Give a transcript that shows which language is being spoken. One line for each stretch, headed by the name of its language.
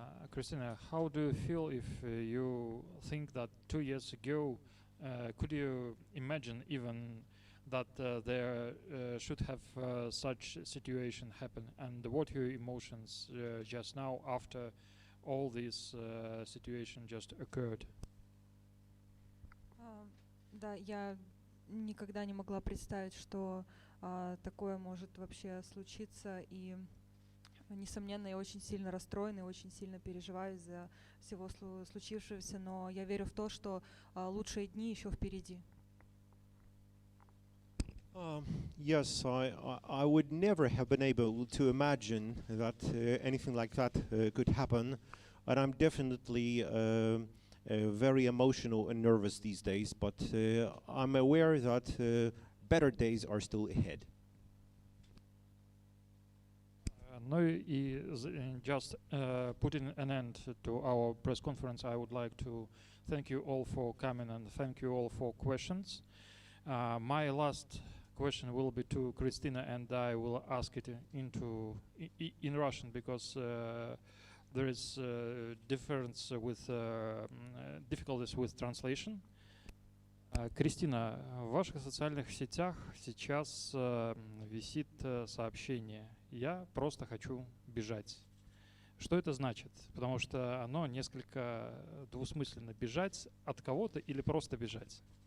English: Kristina, how do you feel if you think that 2 years ago, could you imagine even that there should have such situation happen? And what are your emotions just now after all this situation just occurred?
Russian: Да, я никогда не могла представить, что такое может вообще случиться, и несомненно, я очень сильно расстроена и очень сильно переживаю из-за всего случившегося, но я верю в то, что лучшие дни еще впереди.
English: Yes, I would never have been able to imagine that anything like that could happen, and I'm definitely very emotional and nervous these days, but I'm aware that better days are still ahead. No, just putting an end to our press conference, I would like to thank you all for coming and thank you all for questions. My last question will be to Kristina, and I will ask it in Russian because there is difference with difficulties with translation.
Russian: Кристина, в ваших социальных сетях сейчас висит сообщение «Я просто хочу бежать». Что это значит? Потому что оно несколько двусмысленно. Бежать от кого-то или просто бежать?